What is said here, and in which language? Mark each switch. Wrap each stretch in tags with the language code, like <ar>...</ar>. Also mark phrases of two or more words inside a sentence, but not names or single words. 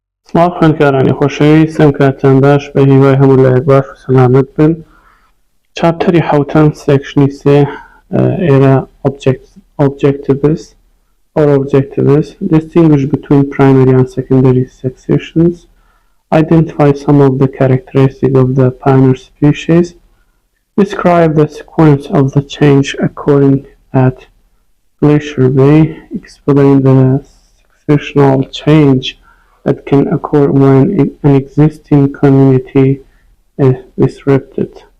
<ckb>سڵاو خوێندکارانی خۆشەویستم کاتتان باش بە هیوای هەموو لایەک باش و سەلامەت بن. چاپتەری حەوتەم سێکشنی سێ ئێرە</ckb> <en>objectives or objectives distinguish between primary and secondary successions, identify some of the characteristics of the pioneer species, describe the sequence of the change occurring at Glacier Bay, explain the successional change that can occur when an existing community is disrupted.</en>